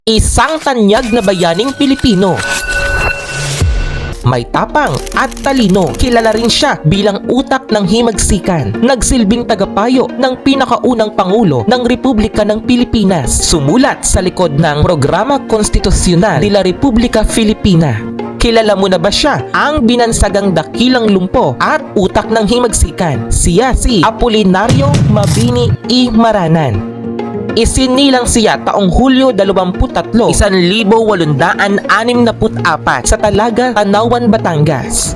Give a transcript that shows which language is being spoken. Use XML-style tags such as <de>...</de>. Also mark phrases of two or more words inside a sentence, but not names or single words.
<tl>Isang tanyag na bayaning Pilipino. May tapang at talino. Kilala rin siya bilang utak ng himagsikan. Nagsilbing tagapayo ng pinakaunang Pangulo ng Republika ng Pilipinas. Sumulat sa likod ng Programa Konstitusyonal de la República Filipina. Kilala mo na ba siya? Ang binansagang dakilang lumpo at utak ng himagsikan. Siya si Apolinario Mabini y Maranan. Isinilang siya taong Hulyo 23, 1864 sa Talaga, Tanawan, Batangas.</tl>